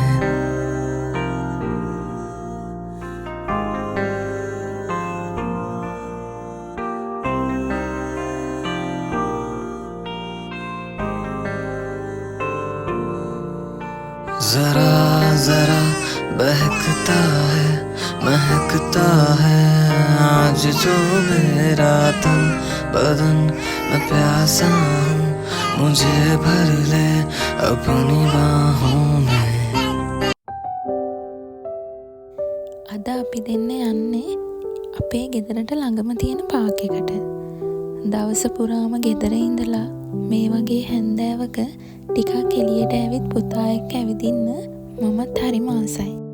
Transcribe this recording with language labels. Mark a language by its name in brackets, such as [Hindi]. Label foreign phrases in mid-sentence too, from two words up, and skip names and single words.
[Hindi] जरा जरा महकता है आज जो मेरा तन बदन मैं प्यासा हूँ मुझे भर ले अपनी बाहों में [Sinhala] අද අපි දෙන්න යන්නේ අපේ ගෙදරට ළඟම තියෙන පාක් එකට. දවස පුරාම ගෙදර ඉඳලා මේ වගේ හැන්දෑවක ටිකක් එළියට ඇවිත් පුතා එක්ක ඇවිදින්න මමත් හරිම ආසයි.